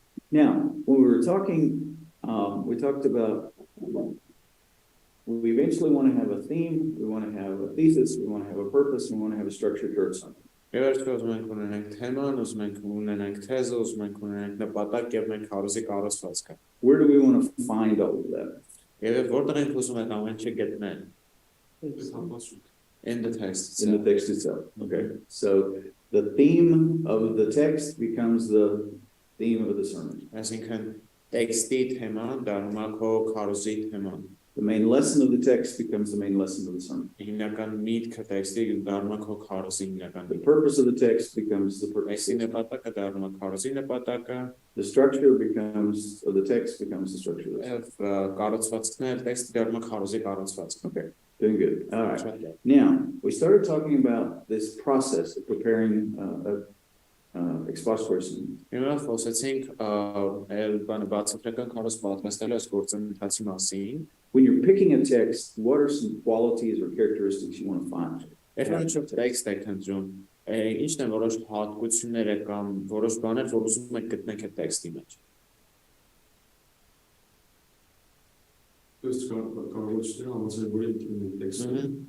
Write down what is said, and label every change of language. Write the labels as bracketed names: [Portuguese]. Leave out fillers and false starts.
[English] Now, when we were talking, we talked about we eventually want to have a theme, we want to have a thesis, we want to have a purpose, and we want to have a structure towards something. [Armenian] Եվ մենք ունենք թեման, ուզում ենք ունենանք թեզը, ուզում ենք ունենանք նպատակ եւ մենք քարոզի կառուցվածքը։ [English] Where do we want to find all of that? [Armenian] Եվ որտեղ ենք ուզում ենք ամեն ինչը գտնել։ [English] In the text itself. In the text itself. Okay. So the theme of the text becomes the theme of the sermon. [Armenian] Այսինքն տեքստի թեման դառնում է քո քարոզի թեման։ [English] The main lesson of the text becomes the main lesson of the sermon. [Armenian] Հիմնական միտքը տեքստի դառնում է քո քարոզի հիմնական [English] The [Armenian] միտքը։ [English] purpose of the text becomes the purpose. [Armenian] Այսինքն նպատակը դառնում է քարոզի նպատակը։ [English] The structure becomes, of the text becomes the structure of the sermon. [Armenian] Եվ կառուցվածքն էլ տեքստի դառնում է քարոզի կառուցվածք։ [English] Okay. Doing good. All right. Now, we started talking about this process of preparing expository sermon. [Armenian] Հիմա խոսեցինք այլ բանը բացատրական քարոզ պատմաստելու այս գործընթացի մասին։ [English] When you're picking a text, what are some qualities or characteristics you want to find? [Armenian] Երբ տեքստ եք ընտրում, ինչն են որոշ հատկությունները կամ որոշ բաներ, որ ուզում եք գտնեք այդ տեքստի մեջ։ Ըստ կարողությունների համաձայնվելու ինքնին տեքստը։